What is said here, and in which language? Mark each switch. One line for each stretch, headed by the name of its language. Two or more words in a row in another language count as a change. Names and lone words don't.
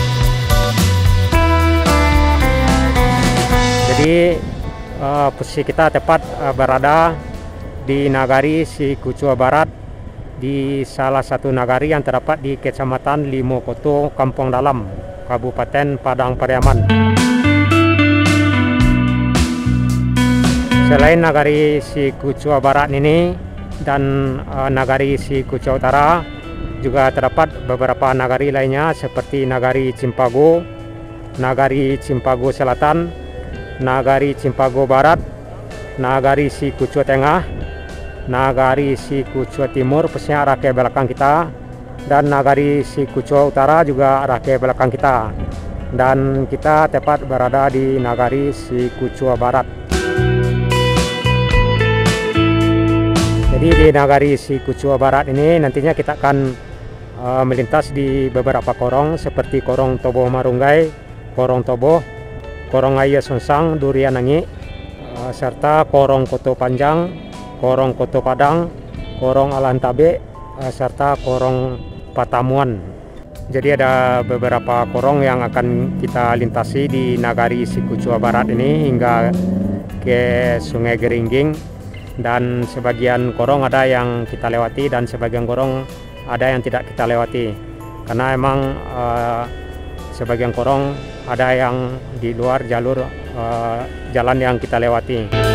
Indonesian: Jadi posisi kita tepat berada di Nagari Sikucua Barat, di salah satu nagari yang terdapat di Kecamatan Limokoto, Kampung Dalam, Kabupaten Padang Pariaman. Selain Nagari Sikucua Barat ini dan Nagari Sikucua Utara, juga terdapat beberapa nagari lainnya seperti Nagari Cimpago, Nagari Cimpago Selatan, Nagari Cimpago Barat, Nagari Sikucua Tengah, Nagari Sikucua Timur persisnya arah ke belakang kita, dan Nagari Sikucua Utara juga arah ke belakang kita. Dan kita tepat berada di Nagari Sikucua Barat. Jadi di Nagari Sikucua Barat ini nantinya kita akan melintas di beberapa korong seperti Korong Toboh Marunggai, Korong Toboh, Korong Ayah Sonsang Durian Nangi, serta Korong Koto Panjang, Korong Koto Padang, Korong Alahan Tabe, serta Korong Patamuan. Jadi ada beberapa korong yang akan kita lintasi di Nagari Sikucua Barat ini hingga ke Sungai Garinggiang dan sebagian gorong ada yang kita lewati dan sebagian gorong ada yang tidak kita lewati, karena emang sebagian gorong ada yang di luar jalur jalan yang kita lewati.